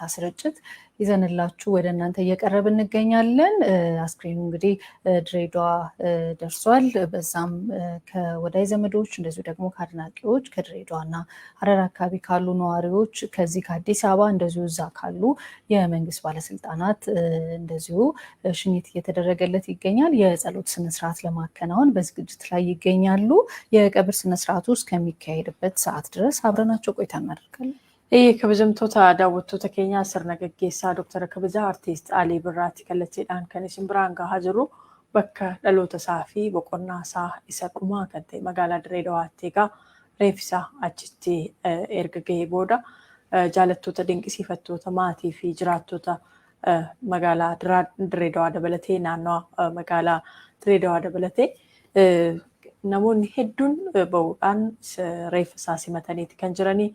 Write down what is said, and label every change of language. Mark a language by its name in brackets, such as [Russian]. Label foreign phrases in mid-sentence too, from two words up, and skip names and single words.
[Amharic] ስርጭት ይዘንላችሁ ወደ እናንተ እየቀረብን እንገኛለን። አስክሬኑ እንግዲህ ድሬዳዋ ደርሷል። በዛም ከወዳጅ ዘመዶች እንደዚሁ ደግሞ ከአድናቂዎች ከድሬዳዋና ሀረር አካባቢ ካሉ ነዋሪዎች ከዚህ ከአዲስ አበባ እንደዚሁ እዛ ካሉ የመንግስት ባለስልጣናት እንደዚሁ ሽኝት እየተደረገለት ይገኛል። የጸሎት ስነስርዓት ለማከናወን በዝግጅት ላይ ይገኛሉ። የቀብር ስነስርዓቱ እስከሚካሄድበት ሰዓት ድረስ አብረናቸው ቆይታ እናደርጋለን። [Oromo] kabajamtoota daawwattoota keenya sirna gaggeessaa Dr. Kabajaa Artiist Alii Birraatti kallattiidhaan kan isin biraan gahaa jirru bakka dhaloota isaa fi boqonnaa isaa isa dhumaa kan ta'e magaalaa Direedawaatti egaa reeffisaa achitti erga gahee booda jaalattoota dinqisiifattoota maatii fi jiraattoota magaalaa Direedawaa dabalatee naannoo magaalaa Direedawaa dabalatee namoonni hedduun ba'uudhaan reeffisaa simataniiti kan jiranii.